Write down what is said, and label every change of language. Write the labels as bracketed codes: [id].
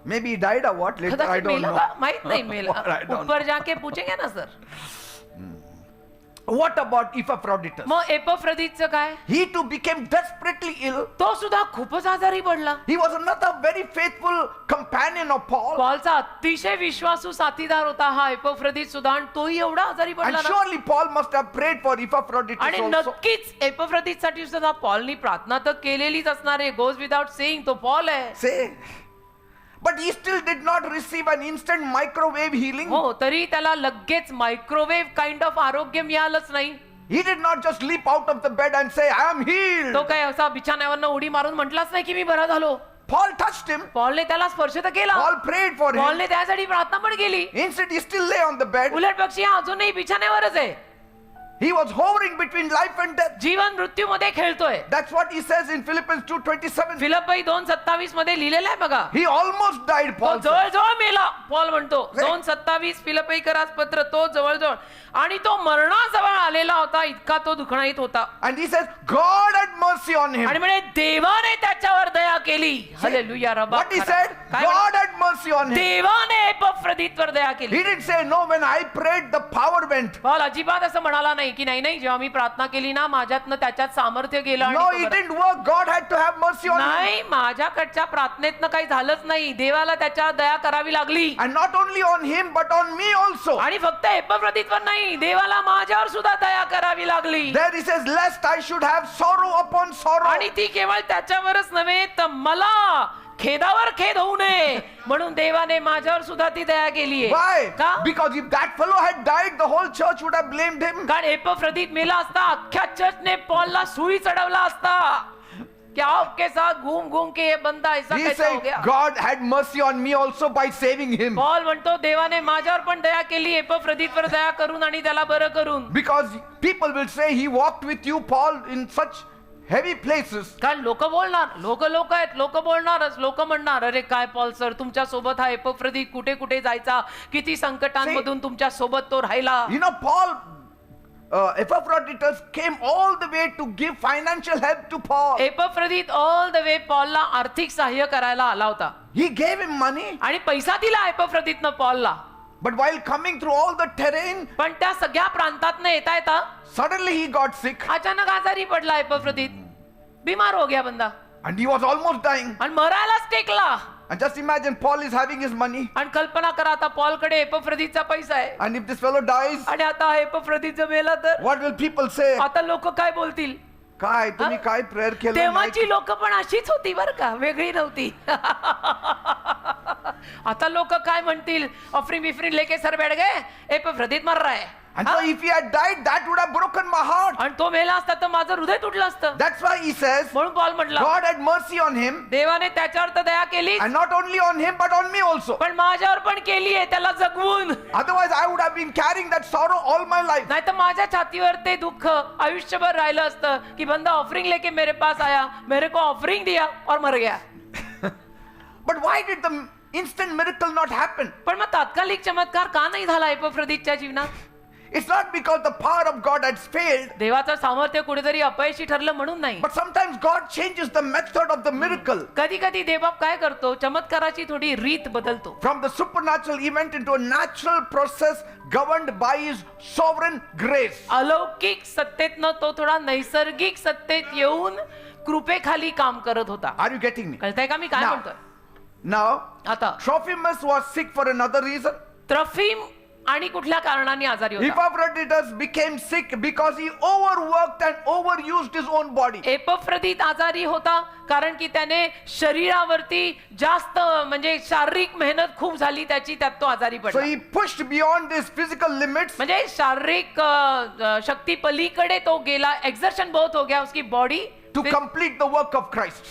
[en] Maybe he died or what later. I [mr] कदाचित [en] don't [mr] मेला [en] know. [mr] का? माहित नाही मेला. [en] I don't [hi] ऊपर जाके पूछेंगे ना सर. [en] What about Epaphroditus? [mr] मग एपफ्रदीतचं काय? [en] He too became desperately ill. [mr] तो सुद्धा खूपच आजारी पडला. [en] He was another very faithful companion of Paul. [mr] पॉलचा अतिशय विश्वासू साथीदार होता हा एपफ्रदीत सुद्धा, आणि तोही एवढा आजारी [en] And [mr] पडला ना. [en] surely Paul must have prayed for Epaphroditus [mr] आणि [en] also. [mr] नक्कीच एपफ्रदीतसाठी सुद्धा पॉलनी प्रार्थना तर केलेलीच असणार आहे. [en] goes without saying, [mr] तो पॉल आहे. [en] Say. But he still did not receive an instant microwave healing. [mr] हो, तरी त्याला लगेच मायक्रोवेव्ह [en] kind of [mr] आरोग्य मिळालंच नाही. [en] He did not just leap out of the bed and say, I am healed. [mr] तो काय असा बिछाण्यावरनं उडी मारून म्हटलाच नाही की मी बरा झालो. [en] Paul touched him. [mr] पॉलने त्याला स्पर्श तर केला. [en] Paul prayed for him. [mr] पॉलने त्यासाठी प्रार्थना पण केली. [en] Instead, he still lay on the bed. [mr] उलट पक्षी हा अजूनही बिछाण्यावरच आहे. [en] He was hovering between life and death. [mr] जीवन मृत्यू मध्ये खेळतोय. [en] That's what he says in Philippians 2:27. [mr] फिलिप्पी 2:27 मध्ये लिहिलेलं आहे बघा. [en] He almost died, [mr] तो [en] Paul said. [mr] जवळजवळ मेला. पॉल म्हणतो 2:27 फिलिप्पीकरास पत्र, तो जवळजवळ आणि तो मरणाजवळ आलेला होता, इतका तो दुखणाईत होता. [en] And he says, God had mercy on him. [mr] आणि म्हणे देवाने त्याच्यावर दया केली. Hallelujah. Rava [en] What he said, [mr] काय [en] God had mercy on him. [mr] देवाने एपफ्रदीतवर दया केली. [en] He didn't say, no, when I prayed, the power went. [mr] Paul अजिबात असं म्हणाला नाही की नाही नाही, जेव्हा मी प्रार्थना केली ना माझ्यातनं त्याच्यात सामर्थ्य गेलं आणि [en] No, [mr] तो [en] it [mr] बरा- [en] didn't work. God had to have mercy on him. [mr] नाही, माझ्याकडच्या प्रार्थनेतनं काही झालंच नाही. देवाला त्याच्यावर दया करावी लागली. [en] And not only on him, but on me also. [mr] आणि फक्त एपफ्रदीतवर नाही, देवाला माझ्यावर सुद्धा दया करावी लागली. [en] There he says, lest I should have sorrow upon sorrow. [mr] आणि ती केवळ त्याच्यावरच नव्हे तर मला खेदावर खेद होऊ नये म्हणून देवाने माझ्यावर सुद्धा ती दया केली आहे. [en] Why? [mr] का? [en] Because if that fellow had died, the whole church would have blamed him. [mr] कारण एपफ्रदीत मेला असता, अख्ख्या चर्चने पॉलला सुई चढवला असता. [hi] क्या आपके साथ घूम घूम के ये बंदा ऐसा [en] He [hi] कैसा हो [en] said, [hi] गया? [en] God had mercy on me also by saving him. [mr] Paul म्हणतो देवाने माझ्यावर पण दया केली, एपफ्रदीतवर दया करून आणि त्याला बरं करून. [en] Because people will say, he walked with you, Paul, in such heavy places. [mr] कारण लोक बोलणार, लोक आहेत, लोक बोलणारच. लोक म्हणणार अरे काय पॉल सर तुमच्या सोबत हा एपफ्रदीत कुठे कुठे जायचा, किती संकटांमधून तुमच्या सोबत तो राहिला. [en] You know, Paul, Epaphroditus came all the way to give financial help to Paul. [mr] एपफ्रदीत [en] all the way [mr] पॉलला आर्थिक सहाय्य करायला आला होता [en] He gave him money. [mr] आणि पैसा दिला एपफ्रदीतनं पॉलला. [en] But while coming through all the terrain, [mr] पण त्या सगळ्या प्रांतातनं येता येता [en] suddenly he got sick. [mr] अचानक आजारी पडला एपफ्रदीत. [hi] बीमार हो गया बंदा [en] And he was almost dying. [mr] आणि मरायलाच टेकला. [en] And just imagine, Paul is having his money. [mr] आणि कल्पना करा आता पॉलकडे एपफ्रदीतचा पैसा आहे [en] And if this fellow dies, [mr] आणि आता एपफ्रदीतचं मेला तर [en] what will people say? [mr] आता लोक काय बोलतील. काय तुम्ही काय प्रेयर केलं नाही? तेव्हाची लोक पण अशीच होती बर का, वेगळी नव्हती. आता लोक काय म्हणतील, [hi] ऑफरिंग बिफरिंग लेके सर बैठ गए, एपफ्रदीत मर रहा है. [en] And so if he had died, that would have broken my heart. [mr] आणि तो मेला असता तर माझं हृदय तुटलं असतं. [en] That's why he says, [mr] म्हणून पॉल म्हटला [en] God had mercy on him. [mr] देवाने त्याच्यावर तर दया केली, [en] And not only on him, but on me also. [mr] पण माझ्यावर पण केली आहे त्याला जगवून. [en] Otherwise, I would have been carrying that sorrow all my life. [mr] नाही तर माझ्या छातीवर ते दुःख आयुष्यभर राहिलं असतं की [hi] बंदा ऑफरिंग लेके मेरे पास आया, मेरे को ऑफरिंग दिया और मर गया. [en] But why did the instant miracle not happen? [mr] पण मग तात्कालिक चमत्कार का नाही झाला एपफ्रदीतच्या जीवनात? [en] It's not because the power of God had failed, [mr] देवाचं सामर्थ्य कुठेतरी अपयशी ठरलं म्हणून नाही. [en] but sometimes God changes the method of the miracle. [mr] कधी कधी देवबाप काय करतो, चमत्काराची थोडी रीत बदलतो. [en] From the supernatural event into a natural process governed by His sovereign grace. [mr] अलौकिक सत्तेतनं तो थोडा नैसर्गिक सत्तेत येऊन कृपेखाली काम करत होता. [en] Are you getting me? [mr] कळतंय का मी काय [en] Now- [mr] म्हणतोय? [en] Now, [mr] आता [en] Trophimus was sick for another reason. [mr] त्रफीम आणि कुठल्या कारणाने आजारी होता. [en] Epaphroditus became sick because he overworked and overused his own body. [mr] एपफ्रदीत आजारी होता कारण की त्याने शरीरावरती जास्त म्हणजे शारीरिक मेहनत खूप झाली त्याची, त्यात तो आजारी [en] So [mr] पडला. [en] he pushed beyond his physical limits [mr] म्हणजे शारीरिक शक्ती पलीकडे तो गेला, [hi] एक्झर्शन बहुत हो गया उसकी body [en] to complete the work of Christ.